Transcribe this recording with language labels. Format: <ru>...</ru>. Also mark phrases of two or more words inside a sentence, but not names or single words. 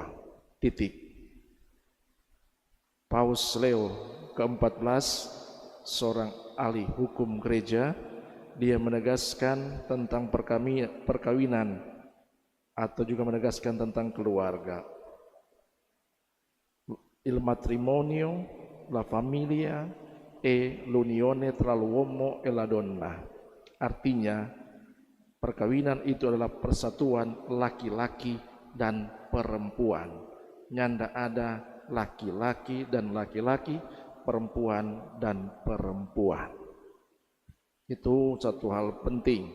<id>Titik. Paus Leo ke-14, seorang ahli hukum gereja, dia menegaskan tentang perkawinan atau juga menegaskan tentang keluarga.</id> <it>Il matrimonio, la familia e l'unione tra l'uomo e la donna.</it> <id>Artinya, perkawinan itu adalah persatuan laki-laki dan perempuan. Nyanda ada laki-laki dan laki-laki, perempuan dan perempuan. Itu satu hal penting.</id>